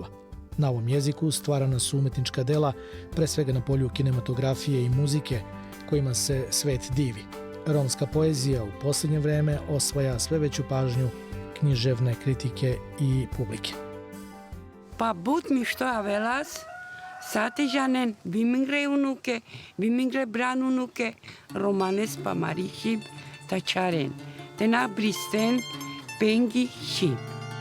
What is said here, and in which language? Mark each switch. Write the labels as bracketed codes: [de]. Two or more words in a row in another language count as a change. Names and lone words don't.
[sr] Na ovom jeziku stvarana su umetnička dela, pre svega na polju kinematografije i muzike, kojima se svet divi. Romska poezija u posljednje vreme osvaja sve veću pažnju književne kritike i publike. [rom] Pa but mi što avelas, satežanen, vimingre unuke, vimingre branunuke, romanes pa marihib, tačaren, te na bristen, pengi šib.